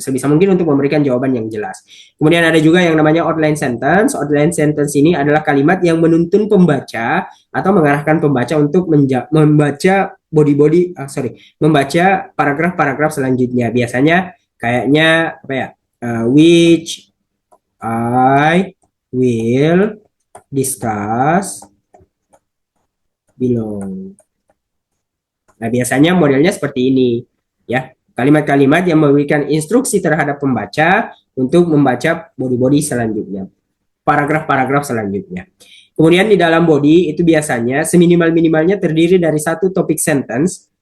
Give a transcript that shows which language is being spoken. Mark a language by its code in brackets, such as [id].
[id] Sebisa mungkin untuk memberikan jawaban yang jelas. Kemudian ada juga yang namanya outline sentence. Outline sentence ini adalah kalimat yang menuntun pembaca atau mengarahkan pembaca untuk membaca membaca paragraf-paragraf selanjutnya. Biasanya kayaknya apa ya? [en] Which I will discuss below. [id] Nah, biasanya modelnya seperti ini, ya. Kalimat-kalimat yang memberikan instruksi terhadap pembaca untuk membaca body-body selanjutnya, paragraf-paragraf selanjutnya. Kemudian di dalam body itu biasanya seminimal-minimalnya terdiri dari satu topik sentence.